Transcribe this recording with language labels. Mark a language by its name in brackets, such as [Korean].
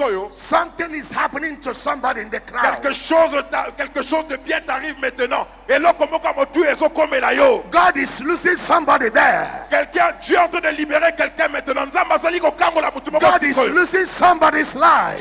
[English] something is happening to somebody in the crowd. [French] quelque chose de bien t'arrive maintenant. Et là, [English] God is losing somebody there. [French] quelqu'un, Dieu est en train de libérer quelqu'un maintenant. [English] God is losing somebody's life.